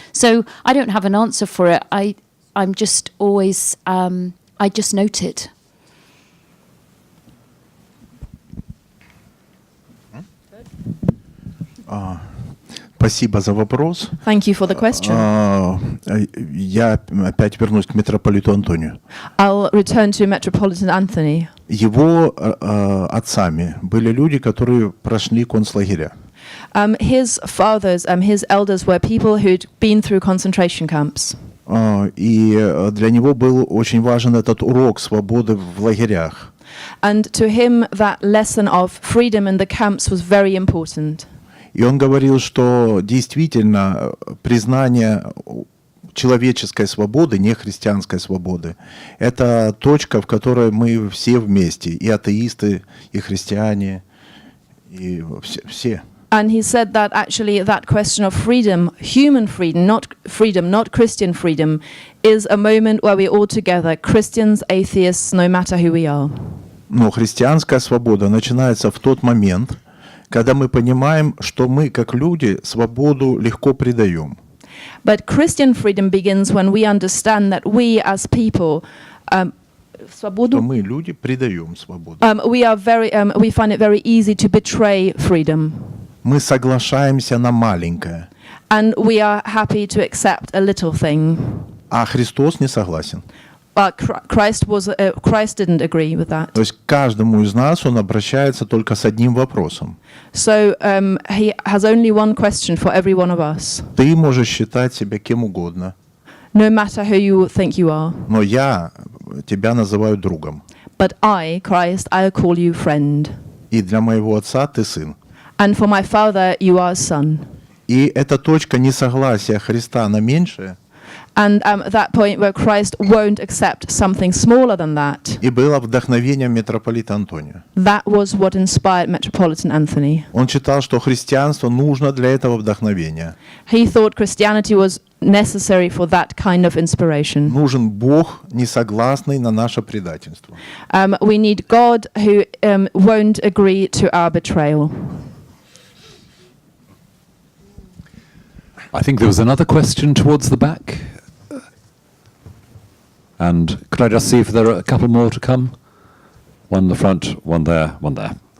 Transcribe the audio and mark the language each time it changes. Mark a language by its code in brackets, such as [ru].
[en] So I don't have an answer for it. I'm just always... I just note it. [ru] Спасибо за вопрос. [en] Thank you for the question. [ru] Я опять вернусь к митрополиту Антонию. [en] I'll return to Metropolitan Anthony. [ru] Его отцами были люди, которые прошли концлагеря. [en] His fathers, his elders were people who'd been through concentration camps. [ru] И для него был очень важен этот урок свободы в лагерях. [en] And to him, that lesson of freedom in the camps was very important. [ru] И он говорил, что действительно признание человеческой свободы, не христианской свободы, это точка, в которой мы все вместе, и атеисты, и христиане, и все. [en] And he said that actually that question of freedom, human freedom, not Christian freedom, is a moment where we're all together, Christians, atheists, no matter who we are. [ru] Но христианская свобода начинается в тот момент, когда мы понимаем, что мы, как люди, свободу легко предаем. [en] But Christian freedom begins when we understand that we as people, [ru] Что мы, люди, предаем свободу. [en] we find it very easy to betray freedom. [ru] Мы соглашаемся на маленькое. [en] And we are happy to accept a little thing. [ru] А Христос не согласен. [en] But Christ didn't agree with that. [ru] То есть к каждому из нас он обращается только с одним вопросом. [en] So he has only one question for every one of us. [ru] Ты можешь считать себя кем угодно. [en] No matter who you think you are. [ru] Но я тебя называю другом. [en] But I, Christ, I'll call you friend. [ru] И для моего отца ты сын. [en] And for my father, you are son. [ru] И эта точка несогласия Христа на меньшее. [en] And that point where Christ won't accept something smaller than that. [ru] И было вдохновением митрополита Антония. [en] That was what inspired Metropolitan Anthony. [ru] Он считал, что христианство нужно для этого вдохновения. [en] He thought Christianity was necessary for that kind of inspiration. [ru] Нужен Бог, не согласный на наше предательство. [en] We need God who won't agree to our betrayal. I think there was another question towards the back. And could I just see if there are a couple more to come? One in the front, one there, one there.